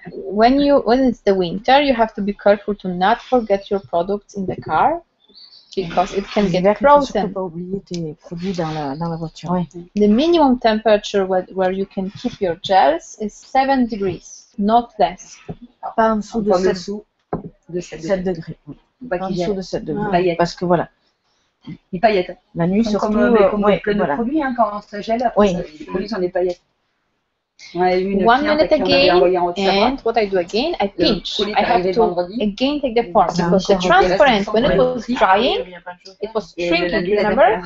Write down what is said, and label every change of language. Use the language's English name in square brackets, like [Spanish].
[English] When it's the winter, you have to be careful to not forget your products in the car because it can get frozen. [French] Il ne faut pas oublier tes produits dans la voiture. Ouais. [English] The minimum temperature where you can keep your gels is 7 degrees, not less. [French] Pas en dessous de 7 degrés. Pas En dessous de 7 degrés. Paillettes. Parce que voilà. Les paillettes. La nuit, surtout. Comme plein de produits, hein, quand ça gèle, après, les produits sont des paillettes. On a eu une [English] 1 minute again, and what I do again, I pinch. I have to again take the form because the transparent, when it was drying, it was shrinking, remember?